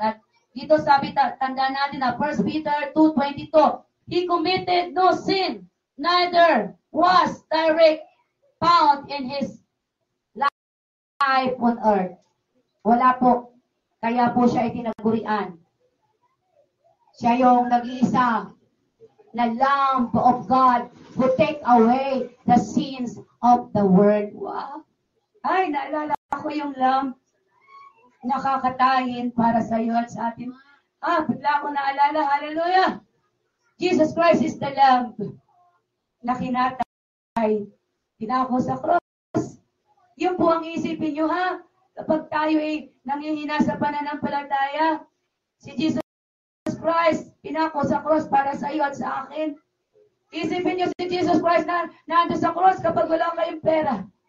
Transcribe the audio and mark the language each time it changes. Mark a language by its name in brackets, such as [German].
[Filipino] At dito sabi, tandaan natin na [English] 1 Peter 2:22, He committed no sin, neither was direct found in His life on earth. [Filipino] Wala po. Kaya po siya itinagurian. Siya yung nag-iisa na [English] Lamb of God who take away the sins of the world. Wow. [Filipino] Ay, naalala ko yung Lamb nakakatayin para sa iyo at sa atin. Bigla ko naalala. Hallelujah. [English] Jesus Christ is the Lamb [Filipino] na kinatay. Pinako sa cross. Yun po ang isipin nyo, ha? Kapag tayo ay nangihina sa pananampalataya, si Jesus Christ, pinako sa cross para sa iyo at sa akin. Isipin nyo si Jesus Christ na nandun sa cross kapag wala kayong pera.